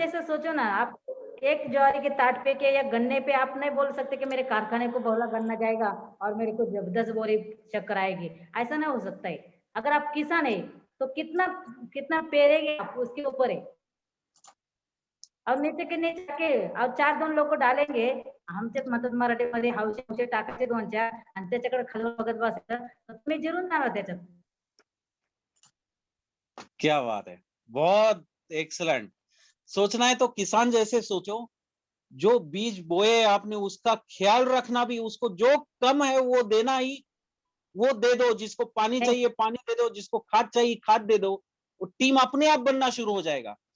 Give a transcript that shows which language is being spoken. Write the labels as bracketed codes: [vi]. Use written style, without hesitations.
[hi] जैसे सोचो ना आप, एक ज्वारी के ताट पे के या गन्ने पे आप नहीं बोल सकते कि मेरे कारखाने को बोला गन्ना जाएगा और मेरे को 10 बोरी चक्कर आएगी। ऐसा नहीं हो सकता है। अगर आप किसान है तो कितना कितना पेरेंगे आप उसके ऊपर है। और नीचे के नीचे के और 4-2 लोक डालेंगे. [mr] आमच्यात म्हणतात मराठीमध्ये हौशे हौशे टाकायचे 2-4 आणि त्याच्याकडे खालून बघत बसायचं. तर तुम्ही जिरून जाणार त्याच्यात. [hi] क्या बात है! बहुत एक्सीलेंट। सोचना है तो किसान जैसे सोचो, जो बीज बोए आपने उसका ख्याल रखना भी, उसको जो कम है वो देना ही, वो दे दो, जिसको पानी नहीं, चाहिए पानी दे दो, जिसको खाद चाहिए खाद दे दो, वो टीम अपने आप बनना शुरू हो जाएगा।